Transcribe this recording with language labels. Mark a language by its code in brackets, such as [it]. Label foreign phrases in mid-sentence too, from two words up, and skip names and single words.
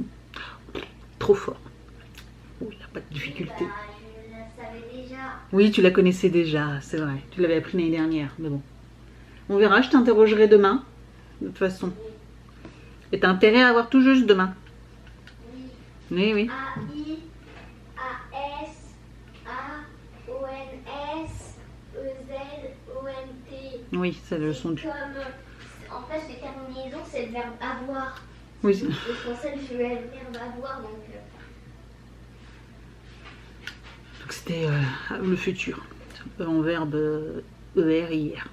[fr] Trop fort. Oh, il n'a pas de difficulté. Bah, je la savais déjà. Oui, tu la connaissais déjà, c'est vrai. Tu l'avais appris l'année dernière, mais bon. On verra, je t'interrogerai demain, de toute façon. Et t'as intérêt à avoir tout juste demain. Oui. Oui, oui. A-I, A-S, A-O-N-S, E-Z-O-N-T. Oui, c'est le son du... Comme, en fait, les terminaisons, c'est le verbe avoir. Oui. Le français, je vais le verbe avoir, donc... Donc c'était le futur, en verbe ER, IR.